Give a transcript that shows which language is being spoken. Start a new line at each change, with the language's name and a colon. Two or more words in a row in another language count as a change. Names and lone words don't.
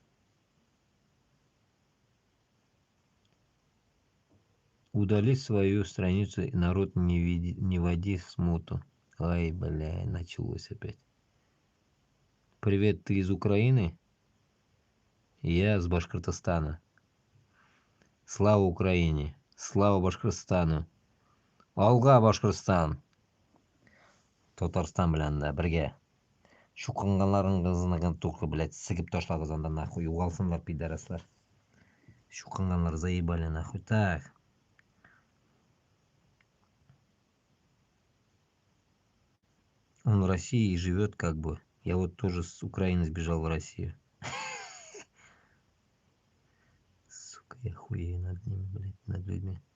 Russian: Удали свою страницу, и народ не води смуту. Ай, бля, началось опять. Привет, ты из Украины? Я с Башкортостана. Слава Украине! Слава Башкортостану! Алга Башкортостан!
Tatar: Татарстан белән дә бергә. Шуқынганларыңызны
Russian: только, блядь,
Tatar: сыгып ташлагыз анда нахуй. Югалсыннар, пидораслар.
Russian: Шуқынганлар заебали нахуй. Так. Он в России живет как бы. Я вот тоже с Украины сбежал в Россию. Сука, я хуею над ними, блядь, над людьми.